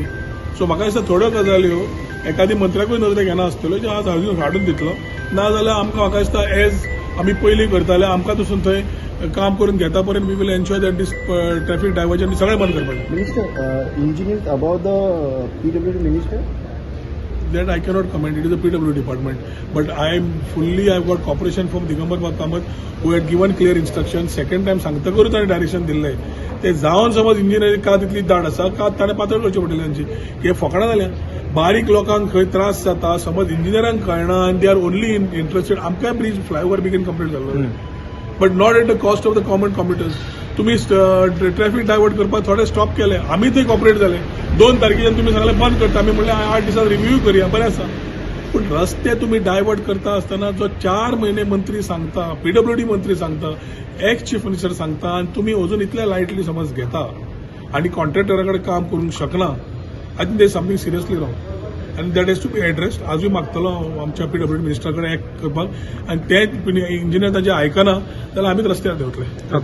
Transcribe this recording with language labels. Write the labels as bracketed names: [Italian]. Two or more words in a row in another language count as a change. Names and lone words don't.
[Konkani] सो म्हाका दिसता थोड्यो गजाल्यो एखादी मंत्र्याकूय नदरेक घेना आसतल्यो जे आज हाडून दितलो. ना जाल्यार आमकां म्हाका दिसता एज आमी पयलीं करताले आमकां पसून थंय काम करून घेता पर्यंत [English] we will ensure that this traffic diversion [Konkani] सगळें बंद करपाचें. [English] minister engineer about the PWD minister that I cannot comment. It is the PWD department. But I've got cooperation from Digambar Bab Kamat who had given clear instructions. Second time [Konkani] सांगता करूच ताणें डायरेक्शन दिल्लें. ते जावन समज इंजिनियरींग का तितली दाट आसा का ताणें पातळ करचें पडटलें तांची. हे फकाणां जाल्या. बारीक लोकांक खंय त्रास जाता समज इंजिनियरांक कळना आनी [English] they are only interested. [Konkani] आमकांय [English] bridge flyover [Konkani] बेगीन कंप्लीट जाल्लो. [English] But not at the cost of the common computers. [Konkani] तुम्ही [English] traffic divert [Konkani] करपाक थोडे स्टॉप केले, आमी थंय कॉपरेट जाले. 2 तारखेच्यान तुम्ही सांगले बंद करता, आमी म्हणलें 8 दिसांत रिव्ह्यू करुया, बरें आसा. पूण रस्ते तुम्ही डायवर्ट करता आसतना जो 4 महिने मंत्री सांगता, पीडब्ल्यूडी मंत्री सांगता, [English] ex chief minister [Konkani] सांगता, आणि तुम्ही अजून इतल्या लायटली समज घेता आणि कॉन्ट्रॅक्टराकडे काम करूंक शकना, [English] I think there something seriously wrong and that has to be addressed. [Konkani] आजूय मागतलो आमच्या पीडब्ल्यूडी मिनिस्टराकडे एक्ट करपाक, आणि ते इंजिनियर ताजें आयकना जाल्यार आमीच रस्त्यार देंवतले.